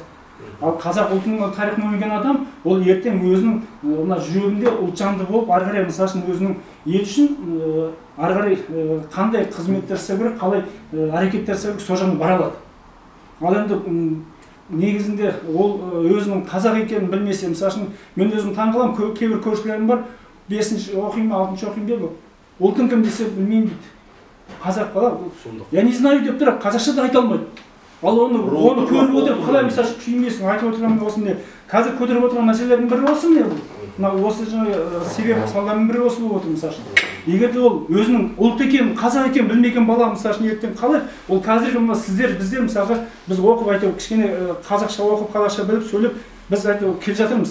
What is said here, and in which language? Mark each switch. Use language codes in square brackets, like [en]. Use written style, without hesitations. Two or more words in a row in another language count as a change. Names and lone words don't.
[kk] Ал қазақ ұлтының тарихын өңілген адам, ол ертең өзінің мына жүрегінде ұлтжанды болып, ары қарай мысалы үшін өзінің ел үшін ары қарай қандай қызметтер істеу керек, қалай әрекеттер істеу керек, сол жағына бара алады. Ал енді негізінде ол өзінің қазақ екенін білмесе, мысалы үшін мен өзім таңғаламын, кейбір көршілерім бар, 5-ші оқимын, 6-ші оқимын деп, ұлтың кім десе білмеймін дейді. Қазақ бала, [ru] я не знаю [kk] деп тұр, қазақша да айта алмайды. Ал оны көріп отырып, қалай мысалы күймесің, айтып отырған осындай, қазір көтеріп отырған мәселелердің бірі осы не бұл? Осы себеп салдарының бірі осы болып отыр мысалы үшін. Егер де ол өзінің ұлт екенін, қазақ екенін білмеген бала мысалы үшін ертең қалай? Ол қазіргі сіздер, біздер мысалға біз оқып айтып, кішкене қазақша оқып, қазақша біліп, сөйлеп, біз айтып келе жатырмыз.